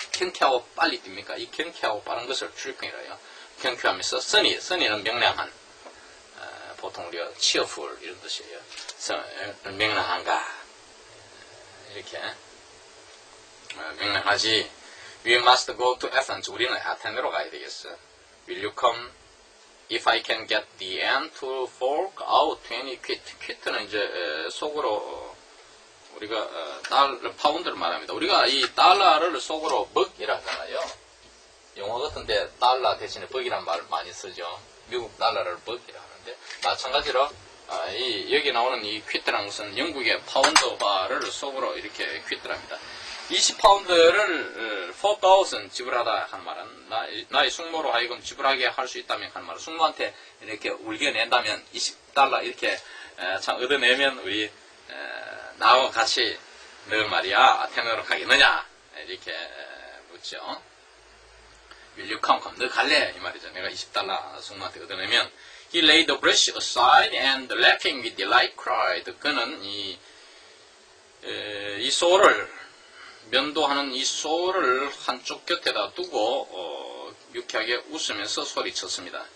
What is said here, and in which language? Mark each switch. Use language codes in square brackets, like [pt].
[ko] 경쾌하고 빨리 뜁니까? 이 경쾌하고 빠른 것을 dripping이라 해요. 경쾌하면서 sunny는 명랑한, 보통 우리가 cheerful 이런 뜻이에요. 명랑한가 이렇게 명랑하지. [en] We must go to Athens. [ko] 우리는 아테네로 가야 되겠어. [en] Will you come if I can get the end to fork out 20 quid? [ko] quid는 이제 속으로 우리가 파운드를 말합니다. 우리가 이 달러를 속으로 벅이라 하잖아요. 영어 같은데 달러 대신에 벅이란 말을 많이 쓰죠. 미국 달러를 벅이라 하는데 마찬가지로 여기 나오는 이 퀴트라는 것은 영국의 파운드화를 속으로 이렇게 퀴트랍니다. 20파운드를 4,000 지불하다 한 말은 나의 숙모로 하여금 지불하게 할 수 있다면 한 말은 숙모한테 이렇게 울겨낸다면 20달러 이렇게 참 얻어내면 우리 나와 같이 너 말이야 아테네로 가겠느냐 이렇게 묻죠. [en] Will you come? [ko] 너 갈래? 이 말이죠. 내가 20달러 숙모한테 얻어내면 [en] He laid the brush aside and laughing with delight cried. [ko] 그는 이 소를 면도하는 이 소를 한쪽 곁에다 두고 유쾌하게 웃으면서 소리쳤습니다.